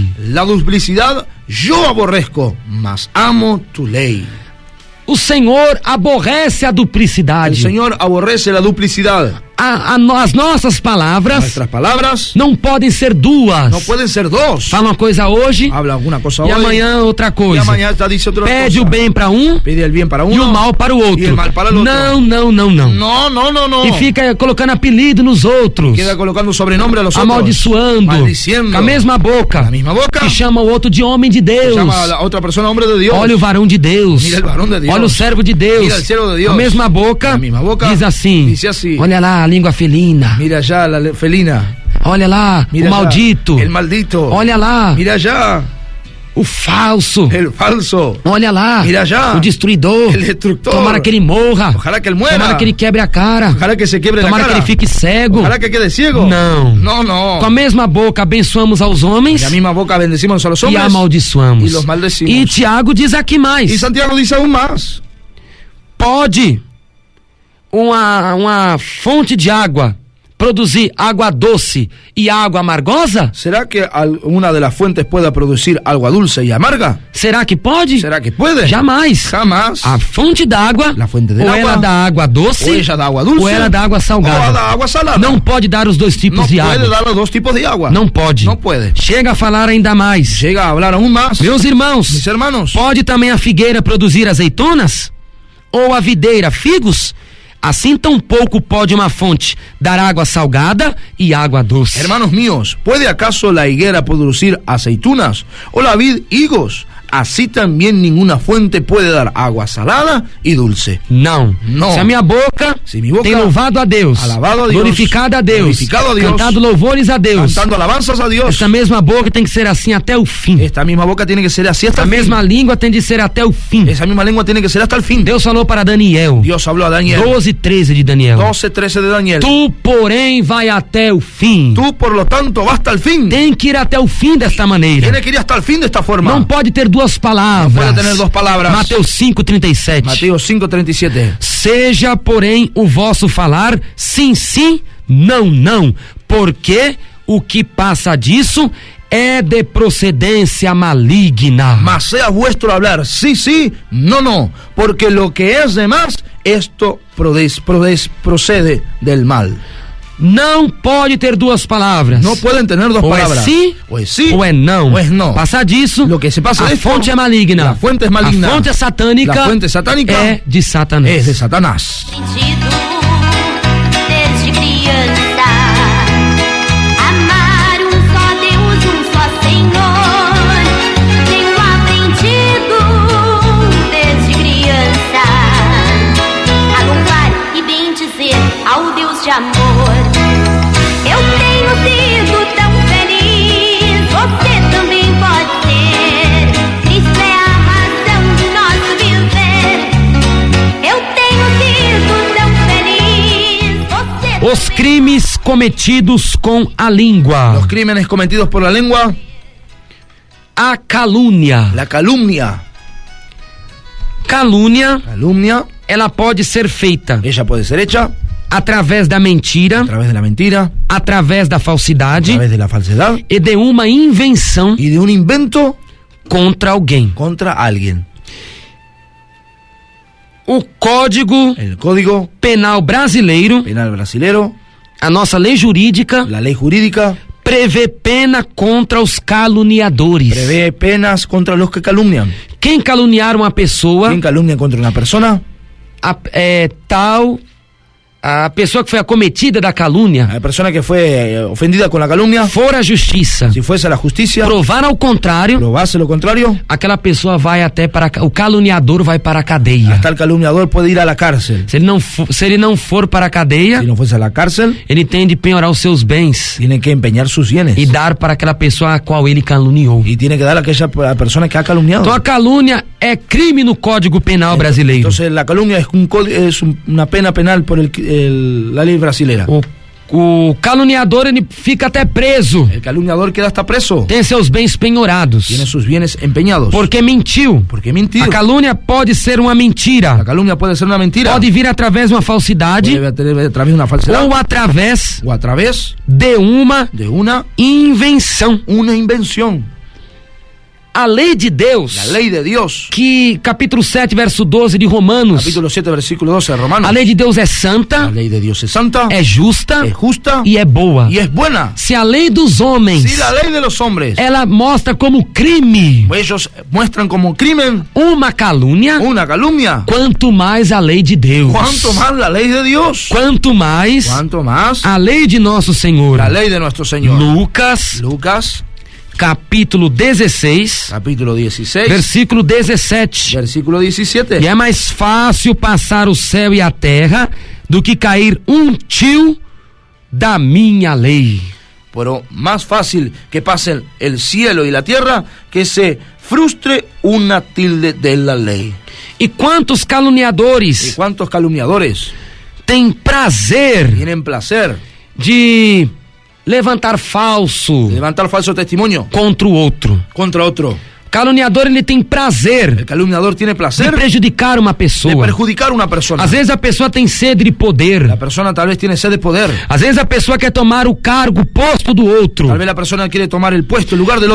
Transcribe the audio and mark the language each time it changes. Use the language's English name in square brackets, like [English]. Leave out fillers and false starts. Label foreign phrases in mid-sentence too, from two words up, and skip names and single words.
[Portuguese] La duplicidade eu aborrezco, mas amo tu lei. O Senhor aborrece a duplicidade. O Senhor aborrece a duplicidade. As nossas palavras [Spanish] Nuestras palabras [Portuguese] não podem ser duas. [Spanish] no pueden ser dos. [Portuguese] Fala uma coisa hoje [Spanish] Habla alguna cosa [Portuguese] e [Spanish] hoy [Portuguese] amanhã outra [Spanish] y [Portuguese] coisa. [Spanish] mañana ya dice otra [Portuguese] Pede [Spanish] cosa. [Portuguese] o bem para um [Spanish] Pide el bien para uno [Portuguese] e o mal para o outro. [Spanish] y el mal para el otro. [Portuguese] Não, não, não, não. [Spanish] No, no, no, no. [Portuguese] E fica colocando apelido nos outros, [Spanish] Queda colocando sobrenombre a los [Portuguese] amaldiçoando, [Spanish] otros. Maldiciendo. [Portuguese] com a mesma boca, [Spanish] La misma boca. [Portuguese] que chama o outro de homem de Deus. [Spanish] Llama a la otra persona hombre de Dios. [Portuguese] Olha o varão de Deus. [Spanish] Mira el varón de Dios. [Portuguese] Olha o servo de Deus. [Spanish] Mira el siervo de Dios. [Portuguese] A mesma boca, [Spanish] La misma boca [Portuguese] diz assim, [Spanish] dice así. [Portuguese] olha lá a língua felina. [Spanish] Mira allá la felina. [Portuguese] Olha lá [Spanish] Mira [Portuguese] o [Spanish] allá [Portuguese] maldito. [Spanish] el maldito. [Portuguese] Olha lá [Spanish] Mira allá [Portuguese] o falso. [Spanish] el falso. [Portuguese] Olha lá [Spanish] Mira allá [Portuguese] o destruidor. [Spanish] el destructor. [Portuguese] Tomara que ele morra. [Spanish] Ojalá que él muera. [Portuguese] Tomara que ele quebre a cara. [Spanish] Ojalá que se quiebre la [Portuguese] Tomara que [Spanish] cara. [Portuguese] ele fique cego. [Spanish] Ojalá que quede ciego. [Portuguese] Não. [Spanish] No, no. [Portuguese] Com a mesma boca abençoamos aos homens [Spanish] Y la misma boca bendecimos a los [Portuguese] e [Spanish] hombres [Portuguese] amaldiçoamos. [Spanish] y los maldecimos. [Portuguese] E Tiago diz aqui mais. [Spanish] Y Santiago dice aún más. [Portuguese] Pode uma fonte de água produzir água doce e água amargosa? [Spanish] ¿Será que una de las fuentes pueda producir agua dulce y amarga? [Portuguese] Será que pode? [Spanish] ¿Será que puede? [Portuguese] Jamais. [Spanish] Jamás. [Portuguese] A fonte d'água, [Spanish] La fuente del [Portuguese] ou [Spanish] agua, [Portuguese] ela dá água doce, [Spanish] o ella da agua dulce, [Portuguese] ou ela dá água [Spanish] o [Portuguese] salgada. [Spanish] da agua salada. [Portuguese] Não pode dar os dois tipos [Spanish] No [Portuguese] de [Spanish] puede [Portuguese] água. [Spanish] dar los dos tipos de agua. [Portuguese] Não pode. [Spanish] No puede. [Portuguese] Chega a falar ainda mais. [Spanish] Llega a hablar aún más. [Portuguese] Meus irmãos, [Spanish] Mis hermanos, [Portuguese] pode também a figueira produzir azeitonas? Ou a videira figos? Assim tampouco pode uma fonte dar água salgada e água doce. [Spanish] hermanos míos, ¿puede acaso la higuera producir aceitunas o la vid higos? Así también ninguna fuente puede dar agua salada y dulce. [Portuguese] Não. Não. Se a minha boca, Se minha boca tem louvado a Deus, [Spanish] alabado a Deus, [Portuguese] glorificado a Deus, glorificado a Deus, cantado louvores a Deus, [Spanish] Cantando alabanzas a Dios. [Portuguese] essa mesma boca tem que ser assim até o fim. [Spanish] Esta misma boca tiene que ser así hasta [Portuguese] A [Spanish] el fin. [Portuguese] mesma língua tem de ser até o fim. [Spanish] Esa misma lengua tiene que ser hasta el fin. [Portuguese] Deus falou para Daniel, [Spanish] Dios habló a Daniel. [Portuguese] 12:13 de Daniel. [Spanish] 12:13 de Daniel. [Portuguese] Tu, porém, vai até o fim. [Spanish] Tú, por lo tanto, vas hasta el fin. [Portuguese] Tem que ir até o fim desta maneira. [Spanish] Tiene que ir hasta el fin de esta forma. [Portuguese] Não pode ter duas palavras. [Spanish] puede tener dos palabras. [Portuguese] Mateus 5:37. [Spanish] Mateo 5:37. [Portuguese] Seja, porém, o vosso falar sim, sim, não, não, porque o que passa disso é de procedência maligna. [Spanish] Mas sea vuestro hablar sí, sí, no, no, porque lo que es de más, esto procede del mal. [Portuguese] Não pode ter duas palavras. [Spanish] No pueden tener dos [Portuguese] ou [Spanish] palabras. [Portuguese] é sim, [Spanish] o es sí, [Portuguese] ou é não. [Spanish] o es no. [Portuguese] Passar disso, [Spanish] Lo que se pasa [Portuguese] a [Spanish] de esto, [Portuguese] fonte é maligna. [Spanish] la fuente es maligna. [Portuguese] A fonte é satânica. [Spanish] La fuente satánica [Portuguese] é de Satanás. [Spanish] es de Satanás. [Portuguese] Sentido desde criança, amar um só Deus, um só Senhor. Tenho aprendido desde criança a louvar e bendizer ao Deus de amor. Eu tenho sido tão feliz, você também pode ser. Cristo é a razão de nosso viver. Eu tenho sido tão feliz, você Os também. crimes cometidos com a língua. [Spanish] Los crímenes cometidos por la lengua, [Portuguese] A calúnia. [Spanish] la calumnia. [Portuguese] Calúnia, [Spanish] Calumnia, [Portuguese] ela pode ser feita [Spanish] ella puede ser hecha [Portuguese] através da mentira, [Spanish] a través de la mentira, [Portuguese] através da [Spanish] a [Portuguese] falsidade [Spanish] través de la falsedad [Portuguese] e de uma invenção [Spanish] y de un invento [Portuguese] contra alguém. [Spanish] contra alguien. [Portuguese] O Código [Spanish] El Código [Portuguese] Penal brasileiro, [Spanish] Penal Brasilero, [Portuguese] a nossa lei jurídica, [Spanish] la ley jurídica, [Portuguese] prevê pena contra os caluniadores. [Spanish] prevé penas contra los que calumnian. [Portuguese] Quem caluniar uma pessoa, [Spanish] ¿Quién calumnia contra una persona? [Portuguese] a pessoa que foi acometida da calúnia, [Spanish] La persona que fue ofendida con la calumnia, [Portuguese] for à justiça, [Spanish] si fuese a la justicia, [Portuguese] provar ao contrário, [Spanish] probase lo contrario, [Portuguese] aquela pessoa vai até para o caluniador vai para a cadeia. [Spanish] hasta el calumniador puede ir a la cárcel. [Portuguese] Se ele não for para a cadeia, [Spanish] Si no fuese a la cárcel, [Portuguese] ele tem de penhorar os seus bens [Spanish] tiene que empeñar sus bienes [Portuguese] e dar para aquela pessoa a qual ele caluniou. [Spanish] y tiene que dar a aquella persona que ha calumniado. [Portuguese] Então a calúnia é crime no Código Penal brasileiro. [Spanish] Entonces la calumnia es una pena penal por la ley brasilera. [Portuguese] O caluniador ele fica até preso, [Spanish] El calumniador queda hasta preso, [Portuguese] tem seus bens penhorados, [Spanish] tiene sus bienes empeñados. [Portuguese] porque mentiu. Porque mentiu. A calúnia pode ser uma [Spanish] La [Portuguese] mentira, [Spanish] calumnia puede ser una mentira, [Portuguese] pode vir através de uma falsidade [Spanish] puede tener a través de una falsedad [Portuguese] ou através [Spanish] o a través [Portuguese] de uma [Spanish] de una [Portuguese] invenção. [Spanish] invención. [Portuguese] a lei de Deus, [Spanish] La ley de Dios. [Portuguese] que capítulo 7, verso 12 de Romanos, [Spanish] Capítulo 7, versículo 12 de Romanos. [Portuguese] a lei de Deus é [Spanish] La [Portuguese] santa, [Spanish] ley de Dios es santa, [Portuguese] é justa [Spanish] es justa [Portuguese] e é boa. [Spanish] y es buena. [Portuguese] Se a lei dos homens, [Spanish] Si la ley de los hombres, [Portuguese] ela mostra como crime [Spanish] ellos muestran como crimen [Portuguese] uma calúnia, [Spanish] una calumnia, [Portuguese] quanto mais a lei de Deus, [Spanish] ¿cuánto más la ley de Dios? [Portuguese] quanto mais [Spanish] ¿Cuánto más [Portuguese] a lei de nosso Senhor. [Spanish] la ley de nuestro Señor? [Portuguese] Lucas, [Spanish] Lucas, [Portuguese] capítulo 16, [Spanish] capítulo 16, [Portuguese] versículo 17. [Spanish] versículo 17. [Portuguese] E é mais fácil passar o céu e a terra do que cair tio da minha lei. [Spanish] Pero más fácil que pasen el cielo y la tierra que se frustre una tilde de la ley. [Portuguese] E quantos [Spanish] ¿Y [Portuguese] caluniadores [Spanish] cuántos calumniadores [Portuguese] têm prazer [Spanish] tienen placer [Portuguese] de levantar falso [Spanish] de levantar falso testimonio [Portuguese] contra o outro? [Spanish] contra otro? [Portuguese] Caluniador, ele tem prazer [Spanish] El calumniador tiene [Portuguese] de [Spanish] placer [Portuguese] prejudicar uma [Spanish] de [Portuguese] pessoa. [Spanish] perjudicar a una persona. [Portuguese] Às vezes a pessoa tem sede de poder. [Spanish] La persona tal vez tiene sed de poder. [Portuguese] Às vezes a pessoa quer tomar o cargo, o posto do outro. [Spanish] Tal vez la persona quiere tomar el puesto, el lugar del